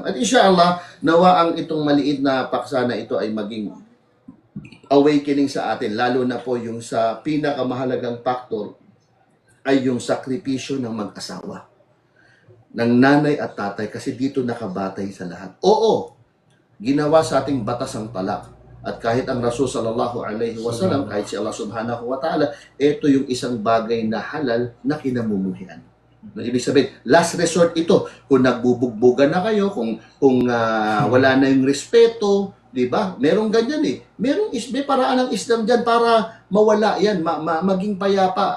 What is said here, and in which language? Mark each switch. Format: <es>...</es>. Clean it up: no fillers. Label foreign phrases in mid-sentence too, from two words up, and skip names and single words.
<tl>At</tl> <ar>إن شاء الله,</ar> <tl>nawa ang itong maliit na paksa na ito ay maging awakening sa atin, lalo na po yung sa pinakamahalagang factor ay yung sakripisyo ng mag-asawa, ng nanay at tatay, kasi dito nakabatay sa lahat. Oo, ginawa sa ating batas ang talak. At kahit ang Rasul</tl> <ar>صلى الله عليه وسلم,</ar> <tl>kahit si Allah</tl> <ar>سبحانه وتعالى,</ar> <tl>ito yung isang bagay na halal na kinamumuhian. No, ibig sabihin,</tl> <en>last resort</en> <tl>ito. Kung nagbubugbugan na kayo, kung wala na yung respeto, 'di ba? Merong ganyan eh. May paraan ng Islam diyan para mawala 'yan, maging payapa.</tl>